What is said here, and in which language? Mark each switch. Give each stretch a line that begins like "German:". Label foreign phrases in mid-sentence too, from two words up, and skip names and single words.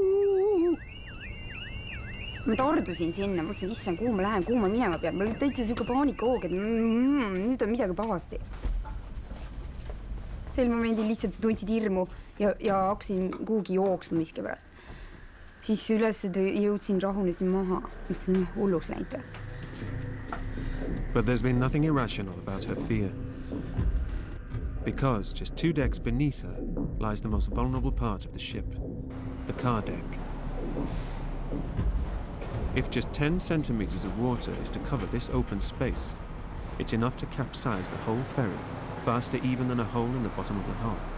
Estonian: Ma tardusin sinna, mõtlesin, issand, kuhu ma lähen, kuhu ma minema pean. Ma oli täitsa siuke paanikahoog, et nüüd on midagi pahasti. Sel momendil lihtsalt tundsid hirmu ja hakkasin kuhugi jooksma miski pärast. Siis üles jõudsin, rahunesin maha. Mõtlesin, hulluks läinud pärast.
English: But there's been nothing irrational about her fear. Because just 2 decks beneath her lies the most vulnerable part of the ship, the car deck. If just 10 centimeters of water is to cover this open space, it's enough to capsize the whole ferry, faster even than a hole in the bottom of the hull.